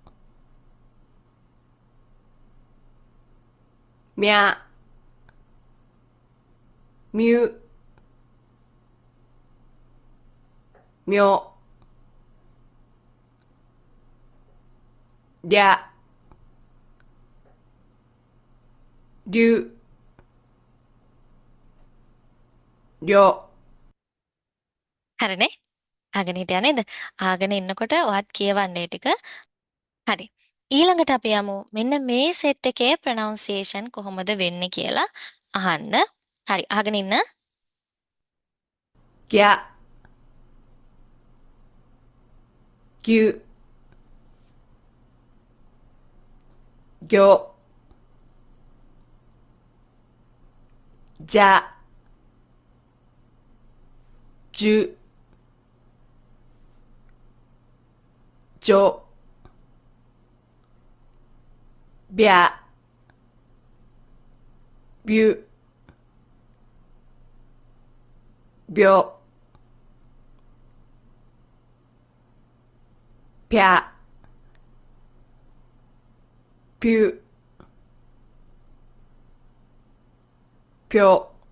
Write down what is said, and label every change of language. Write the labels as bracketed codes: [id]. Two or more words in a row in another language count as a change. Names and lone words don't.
[ja] ミャ、ミュ、ミョ、リャ、リュ、リョ [si] හරිනේ? අහගෙන හිටියා නේද? අහගෙන ඉන්නකොට ඔයත් කියවන්නේ ටික. හරි. ඊළඟට අපි යමු මෙන්න මේ සෙට් එකේ ප්‍රොනවුන්සියේෂන් කොහොමද වෙන්නේ කියලා අහන්න. හරි. අහගෙන ඉන්න. [ja] ギャ、ギュ、ギョ、じゃ、じゅ、じょ、びゃ、びゅ、びょ、ぴゃ、ぴゅ、ぴょ